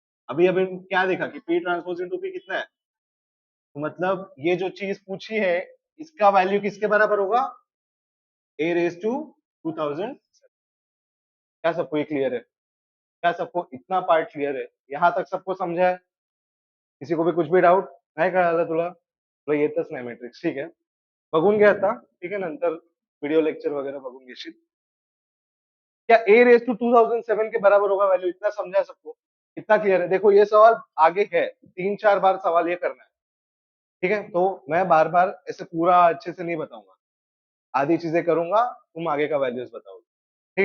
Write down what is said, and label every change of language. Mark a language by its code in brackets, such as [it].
[hi] अभी अभी क्या देखा कि P ट्रांसपोज इंटू P कितना है? तो मतलब ये जो चीज पूछी है, इसका वैल्यू किसके बराबर होगा? ए रेज टू 2000। क्या सबको ये क्लियर है? क्या सबको इतना पार्ट क्लियर है? यहाँ तक सबको समझा है? किसी को भी कुछ भी डाऊट [mr] नाही कळालं तुला? तुला येतच नाही मॅट्रिक्स, ठीक आहे. बघून घे आता, ठीक आहे, नंतर व्हिडिओ लेक्चर वगैरह बघून घेशील. [hi] क्या ए रेज टू 2007 के बराबर होगा वैल्यू? इतना समझा है सबको? कितना क्लियर है? देखो ये सवाल आगे है, 3-4 बार सवाल ये करना है। ठीक है, तो मैं बार बार ऐसे पूरा अच्छे से नहीं बताऊंगा, आधी चीजें करूंगा, तुम आगे का वैल्यूज बताओगे।